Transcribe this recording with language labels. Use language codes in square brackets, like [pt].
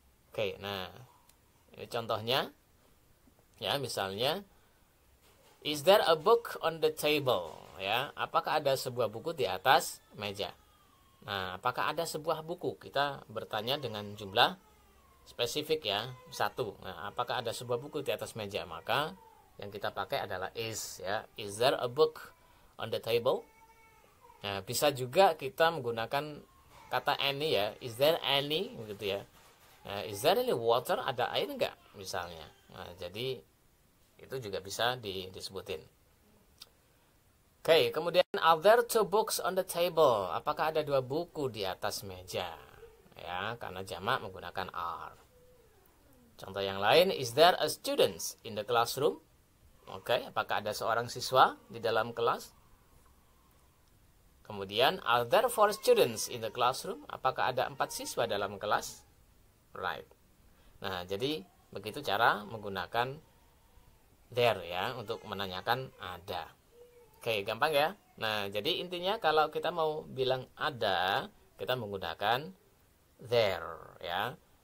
[id] Oke, nah ini contohnya ya, misalnya [en] is there a book on the table [id] ya, apakah ada sebuah buku di atas meja. Nah, apakah ada sebuah buku, kita bertanya dengan jumlah spesifik ya, 1. Nah, apakah ada sebuah buku di atas meja, maka yang kita pakai adalah is ya. [en] Is there a book on the table? [id] Nah, bisa juga kita menggunakan kata any ya. [en] Is there any [id] gitu ya. [en] Nah, is there any water? [id] Ada air enggak misalnya. Nah, jadi itu juga bisa disebutin. Oke, kemudian [en] are there two books on the table? [id] Apakah ada 2 buku di atas meja? Ya, karena jamak menggunakan are. Contoh yang lain, [en] is there a student in the classroom? [id] Oke, apakah ada seorang siswa di dalam kelas? [en] Kemudian, are there 4 students in the classroom? [id] Apakah ada 4 siswa dalam kelas? Right. Nah, jadi begitu cara menggunakan there ya untuk menanyakan ada. Oke, gampang ya. Nah, jadi intinya kalau kita mau bilang ada, kita menggunakan there ya.